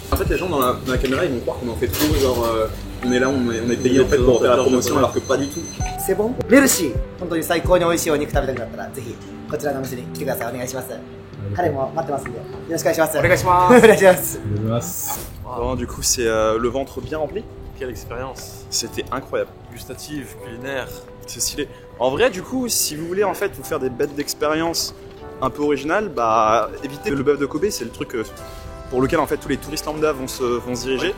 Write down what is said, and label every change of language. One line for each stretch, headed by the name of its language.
French: En fait, les gens dans la caméra, ils vont croire qu'on en fait trop, genre on est là, on est payé en fait pour faire la promotion, alors que pas du tout.
Japanese: セボンメルシー、本当に最高に美味しいお肉食べたくなったらぜひこちらのお店に来てください。お願いします。彼も待ってますんでよろしくお願いします。お願いします。お願いします。
French: Bon, du coup, c'est le ventre bien rempli. Quelle expérience. C'était incroyable. Gustative, culinaire. C'est stylé. En vrai, du coup, si vous voulez en fait vous faire des bêtes d'expérience un peu originales, bah évitez le bœuf de Kobe, c'est le truc pour lequel en fait tous les touristes lambda vont se diriger.